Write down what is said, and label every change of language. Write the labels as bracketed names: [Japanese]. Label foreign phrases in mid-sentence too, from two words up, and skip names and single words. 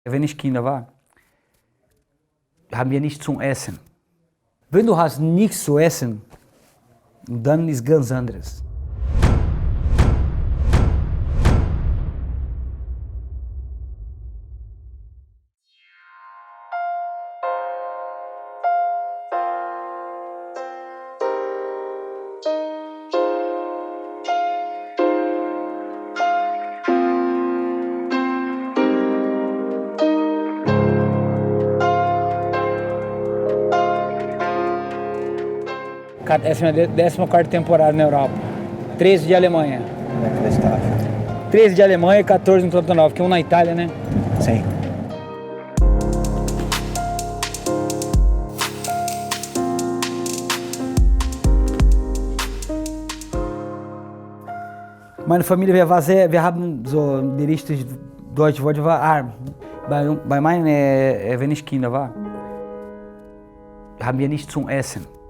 [German] Wenn ich Kinder war, haben wir nichts zum Essen. Wenn du hast nichts zu essen, dann ist ganz anderes. [Portuguese] Essa é a minha 14ª temporada na Europa. 13 de Alemanha. Inacreditável. 13 de Alemanha e 14 no total, porque na Itália, né? Sim. [German] Meine Familie, wir haben so die richtig deutsche Worte war bei meinen, wenn ich Kinder war, haben wir nichts zum Essen.